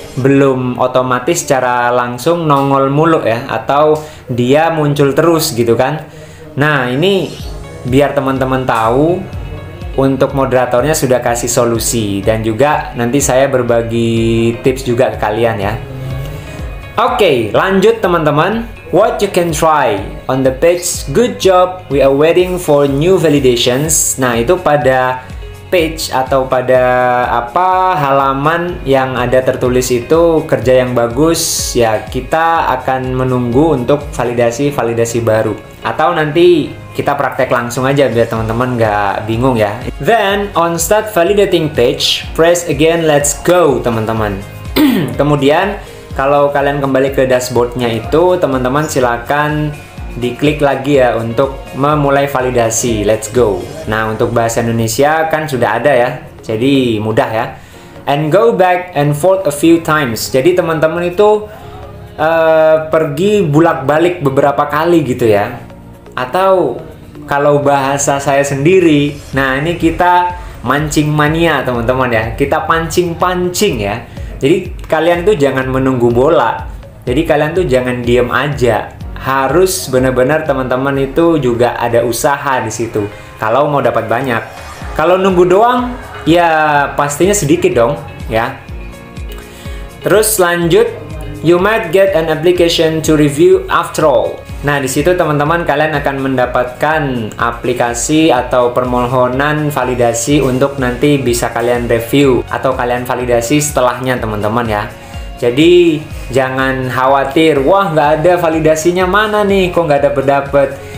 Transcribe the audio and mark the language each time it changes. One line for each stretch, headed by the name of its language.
Indonesian: Belum otomatis secara langsung nongol mulu ya, atau dia muncul terus gitu kan. Nah, ini biar teman-teman tahu, untuk moderatornya sudah kasih solusi, dan juga nanti saya berbagi tips juga ke kalian ya. Oke, lanjut teman-teman.
English: What you can try on the page, good job, we are waiting for new validations.
Indonesian: Nah, itu pada page atau pada halaman yang ada tertulis itu kerja yang bagus ya, kita akan menunggu untuk validasi baru, atau nanti kita praktek langsung aja biar teman-teman nggak bingung ya.
English: Then on start validating page, press again let's go teman-teman.
Indonesian: Kemudian kalau kalian kembali ke dashboardnya itu, teman-teman silakan diklik lagi ya untuk memulai validasi. Let's go. Nah, untuk bahasa Indonesia kan sudah ada ya, jadi mudah ya.
English: And go back and forth a few times.
Indonesian: Jadi teman-teman itu pergi bolak-balik beberapa kali gitu ya. Atau kalau bahasa saya sendiri, nah ini kita mancing mania teman-teman ya. Kita pancing-pancing ya. Jadi kalian tuh jangan menunggu bola. Jadi kalian tuh jangan diem aja. Harus benar-benar teman-teman itu juga ada usaha di situ. Kalau mau dapat banyak. Kalau nunggu doang, ya pastinya sedikit dong, ya.
English: Terus lanjut, you might get an application to review after all.
Indonesian: Nah, di situ teman-teman kalian akan mendapatkan aplikasi atau permohonan validasi untuk nanti bisa kalian review atau kalian validasi setelahnya teman-teman ya. Jadi jangan khawatir, wah nggak ada validasinya mana nih, kok nggak dapet.